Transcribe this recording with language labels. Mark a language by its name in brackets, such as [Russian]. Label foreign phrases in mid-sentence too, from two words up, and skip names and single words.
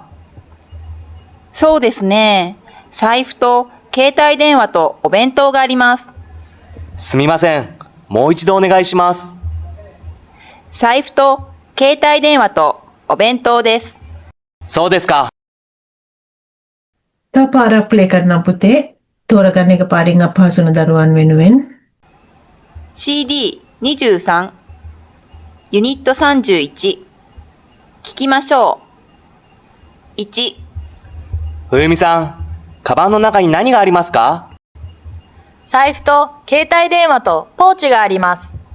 [Japanese] そうですね。財布と携帯電話とお弁当があります。すみません。もう一度お願いします。財布と携帯電話とお弁当です。そうですか。 [Sinhala] තව පාරක් ප්ලේ කරන්න පුතේ. තෝරගන්න එක පාරින් අපහසුන දරුවන් වෙනුවෙන්. [Japanese] CD23 ユニット31聞きましょう。1、冬美さん、カバンの中に何がありますか？財布と携帯電話とポーチがあります。